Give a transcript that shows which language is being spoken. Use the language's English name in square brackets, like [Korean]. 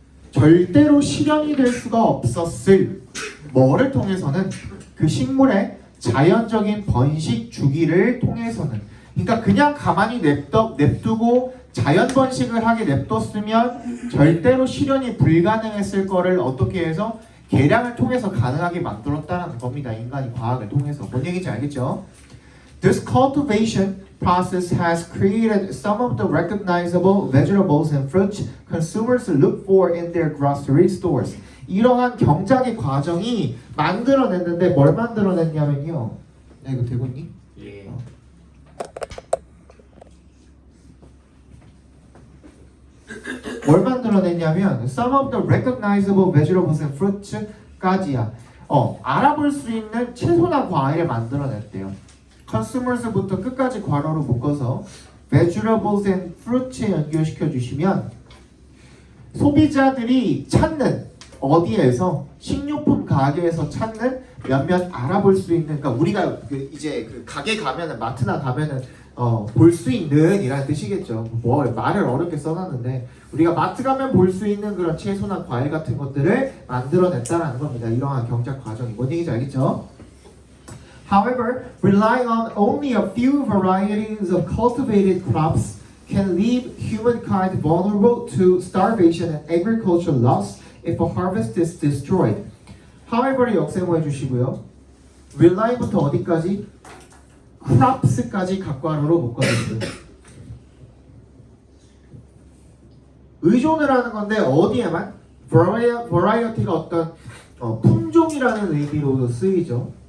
[Korean] 절대로 실현이 될 수가 없었을 뭐를 통해서는 그 식물의 자연적인 번식 주기를 통해서는, 그러니까 그냥 가만히 냅두고 자연 번식을 하게 냅뒀으면 절대로 실현이 불가능했을 거를 어떻게 해서 개량을 통해서 가능하게 만들었다는 겁니다. 인간이 과학을 통해서. 뭔 얘기인지 알겠죠? [English] This cultivation process has created some of the recognizable vegetables and fruits consumers look for in their grocery stores. [Korean] 이러한 경작의 과정이 만들어냈는데 뭘 만들어냈냐면요. 야, 이거 되고 있니? 예. 뭘 만들어냈냐면 [English] some of the recognizable vegetables and fruits까지야. [Korean] 알아볼 수 있는 채소나 과일을 만들어냈대요. consumers부터 끝까지 괄호로 묶어서 [English] vegetables and fruits [Korean] 에 연결시켜 주시면 소비자들이 찾는, 어디에서 식료품 가게에서 찾는 몇몇 알아볼 수 있는, 그러니까 우리가 이제 그 가게 가면은, 마트나 가면은 볼 수 있는 이라는 뜻이겠죠. 뭐 말을 어렵게 써놨는데 우리가 마트 가면 볼 수 있는 그런 채소나 과일 같은 것들을 만들어냈다라는 겁니다. 이러한 경작 과정이 뭔 얘기인지 알겠죠? [English] However, relying on only a few varieties of cultivated crops can leave humankind vulnerable to starvation and agricultural loss if a harvest is destroyed. [Korean] However를 역세모 해주시고요. rely부터 어디까지? crops까지 각괄호로 묶어주세요. 의존을 하는 건데 어디에만? variety가 어떤 품종이라는 의미로도 쓰이죠.